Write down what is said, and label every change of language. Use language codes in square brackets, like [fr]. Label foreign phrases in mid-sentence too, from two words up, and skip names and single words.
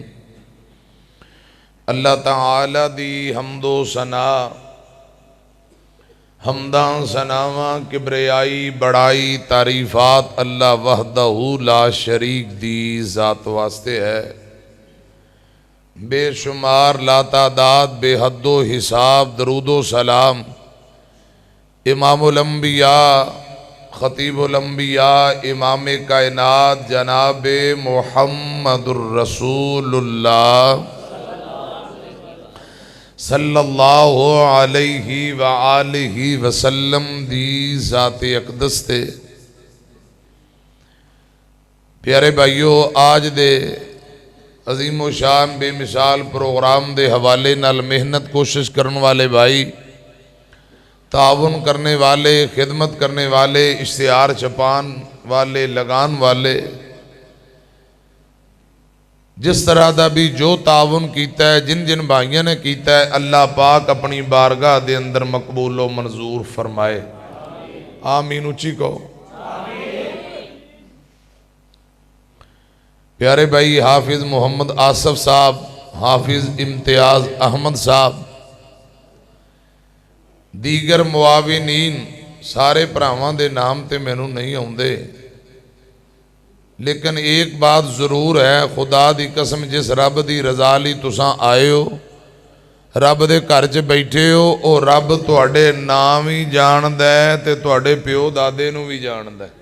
[pa] اللہ تعالیٰ دی حمد و ثنا، حمد و ثنا و کبریائی وڈیائی تعریفات [ar] الله وحده لا شريك [pa] دی ذات واسطے ہے. بے شمار لاتعداد بے حد و حساب درود و سلام [ar] إمام الأنبياء خطيب الأنبياء [pa] امامِ کائنات جناب [ar] محمد رسول الله صلى الله عليه وعلى آله وسلم [pa] دی ذاتِ اقدس تے. پیارے بھائیو، اج دے عظیم الشان بے مثال پروگرام دے حوالے نال محنت کوشش کرن والے بھائی، تعاون کرن والے، خدمت کرن والے، اشتہار چھپان والے، لگان والے، جس طرح دا بھی جو تعاون کیتا ہے، جن جن بھائیاں نے کیتا ہے، اللہ پاک اپنی بارگاہ دے اندر مقبول و منظور فرمائے. آمین اچی کہو. پیارے بھائی حافظ محمد آصف صاحب، حافظ امتیاز احمد صاحب, دیگر معاونین سارے بھراواں دے ناں تے مینوں نہیں آؤندے, [ur] لیکن ایک بات ضرور ہے, [pa] خدا دی قسم جس رب دی رضا لئی تساں آئے ہو، رب دے گھر چ بیٹھے ہو، اور رب تہاڈے ناں ہی جاندا ہے تے تہاڈے پیو دادے نوں بھی جاندا ہے.